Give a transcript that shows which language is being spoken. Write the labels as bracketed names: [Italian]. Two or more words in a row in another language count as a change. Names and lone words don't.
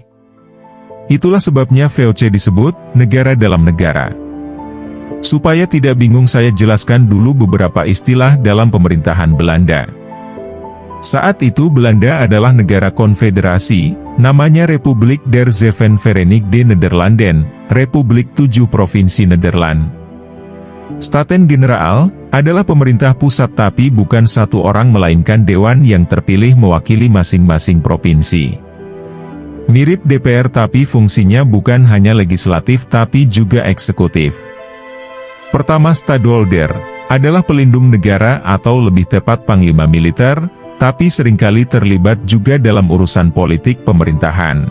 [Indonesian] Itulah sebabnya VOC disebut negara dalam negara. Supaya tidak bingung saya jelaskan dulu beberapa istilah dalam pemerintahan Belanda. Saat itu Belanda adalah negara konfederasi, namanya Republik der Zeven Verenigde Nederlanden, Republik 7 Provinsi Nederland. Staten-Generaal adalah pemerintah pusat tapi bukan satu orang melainkan dewan yang terpilih mewakili masing-masing provinsi. Mirip DPR tapi fungsinya bukan hanya legislatif tapi juga eksekutif. Pertama, Stadholder adalah pelindung negara atau lebih tepat panglima militer, tapi seringkali terlibat juga dalam urusan politik pemerintahan.